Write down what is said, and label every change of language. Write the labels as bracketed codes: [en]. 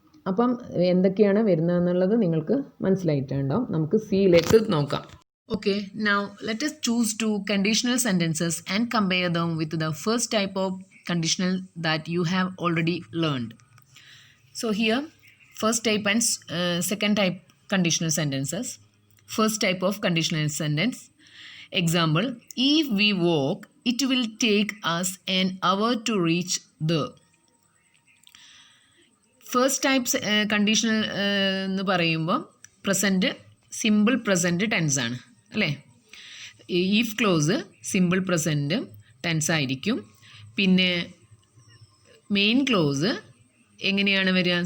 [ml] അപ്പം എന്തൊക്കെയാണ് വരുന്നതെന്നുള്ളത് നിങ്ങൾക്ക് മനസ്സിലായിട്ടുണ്ടാവും. നമുക്ക് സിയിലേക്ക് നോക്കാം. [en] Okay, now let us choose two conditional sentences and compare them with the first type of conditional that you have already learned. So here, first type and second type conditional sentences. First type of conditional sentence. Example, if we walk, it will take us an hour to reach there. [ml] First types conditional എന്ന് പറയുമ്പോൾ present simple present tense ആണ് അല്ലേ. If close simple present tense ആയിരിക്കും. പിന്നെ main clause എങ്ങനെയാണ് വരിക?